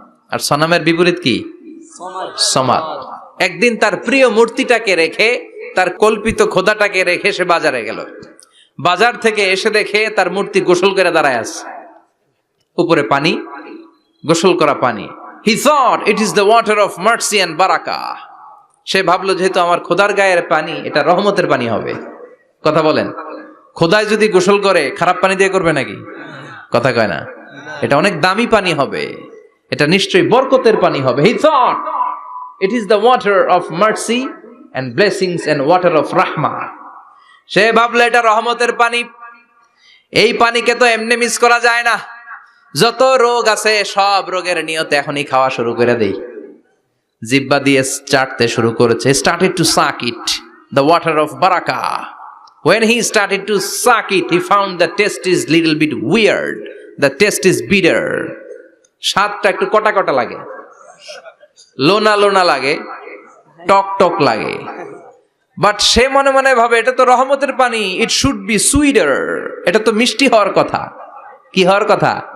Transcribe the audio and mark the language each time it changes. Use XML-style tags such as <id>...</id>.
<bn>আর সনামের বিপরীত কি? সমাদ। সমাদ। একদিন তার প্রিয় মূর্তিটাকে রেখে, তার কল্পিত খোদাটাকে রেখে সে বাজারে গেল। বাজার থেকে এসে দেখে তার মূর্তি গোসল করে দাঁড়ায় আছে, উপরে পানি, গোসল করা পানি।</bn> <en>He thought it is the water of mercy and barakah.</en> <bn>সে ভাবলো যেহেতু আমার খোদার গায়ের পানি, এটা রহমতের পানি হবে। কথা বলেন, খোদায় যদি গোসল করে খারাপ পানি দিয়ে করবে নাকি? কথা কয় না। এটা অনেক দামি পানি হবে, এটা নিশ্চয়ই বরকতের পানি হবে।</bn> <en>He thought it is the water of mercy and blessings and water of rahmah.</en> <bn>সে ভাবলো এটা রহমতের পানি। এই পানিকে তো এমনি মিস করা যায় না। যত রোগ আছে সব রোগের নিয়তে এখনই খাওয়া শুরু করে দেই। জিহ্বা দিয়ে চাটতে শুরু করেছে।</bn> <en>Started to suck it, the water of barakah. When he started to suck it, he found the taste is little bit weird. The taste is bitter.</en> <bn>স্বাদটা একটু কটা কটা লাগে, লোনা লোনা লাগে, টক টক লাগে। বাট সে মনে মনে ভাবে এটা তো রহমতের পানি,</bn> <en>it should be sweeter,</en> <bn>এটা তো মিষ্টি হওয়ার কথা। কি হওয়ার কথা?</bn>